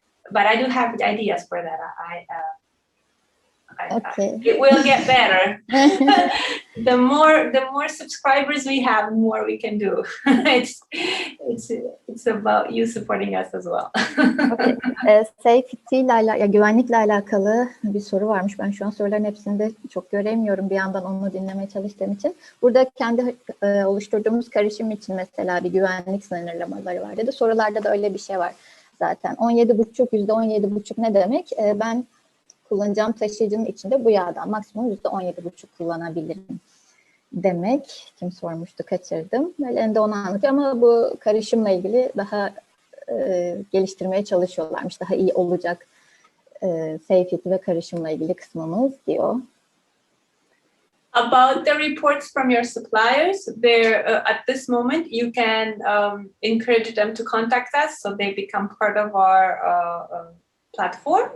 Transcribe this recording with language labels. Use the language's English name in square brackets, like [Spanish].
[English] But I do have ideas for that. Okay. It will get better. The more subscribers we have, the more we can do. It's about you supporting us as well. Okay. [Turkish] Safety ile, güvenlikle alakalı bir soru varmış. Ben şu an soruların hepsini de çok göremiyorum bir yandan onu dinlemeye çalıştığım için. Burada kendi oluşturduğumuz karışım için mesela bir güvenlik sınırlamaları var dedi. Sorularda da öyle bir şey var zaten. %17,5 ne demek? Ben kullanacağım taşıyıcının içinde bu yağdan maksimum %17,5 kullanabilirim demek. Kim sormuştu, kaçırdım. Melani onu anlatıyor ama bu karışımla ilgili daha geliştirmeye çalışıyorlarmış. Daha iyi olacak safety ve karışımla ilgili kısmımız diyor. [English] About the reports from your suppliers, at this moment you can encourage them to contact us so they become part of our platform.